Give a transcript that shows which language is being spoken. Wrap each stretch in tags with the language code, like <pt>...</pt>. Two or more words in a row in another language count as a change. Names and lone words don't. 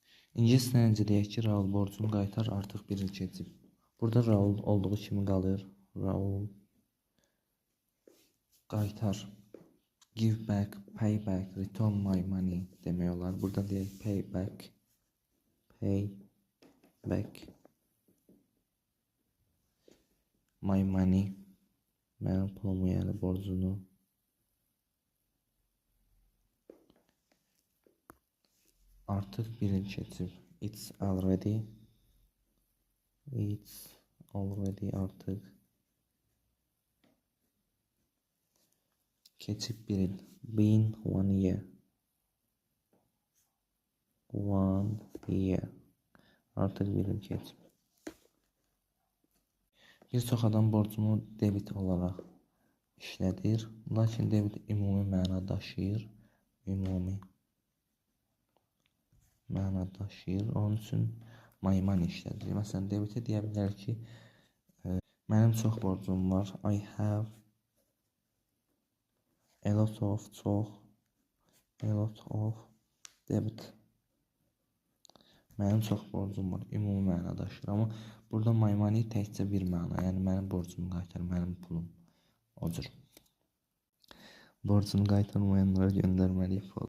<az>İngiliscə necə deyək ki, Raul borcunu qaytar, artıq bir il keçib. Burada Raul olduğu kimi qalır. Raul qaytar.</az> <en>Give back, pay back, return my money</en> <az>demək olar. Burada deyək</az> <en>pay back. Pay back my money.</en> <az>Mənim pulumu, yəni borcunu. Artıq bir il keçib.</az> <en>It's already</en> <az>artıq keçib bir il.</az> <en>Been 1 year. 1 year.</en> <az>Artıq bir il keçib. Bir çox adam borcunu debit olaraq işlədir. Lakin debit ümumi məna daşıyır. Ümumi məna daşıyır. Onun üçün</az> <en>my money</en> <az>işlədir. Məsələn, debitə deyə bilər ki, mənim çox borcum var.</az> <en>I have a lot of debit.</en> <az>Mənim çox borcum var. Ümumi məna daşıyır. Amma burada</az> <en>my money</en> <az>təkcə bir məna. Yəni mənim borcumu qaytar, mənim pulum. O cür. Borcunu qaytarmayanlara göndərməliyik.</az>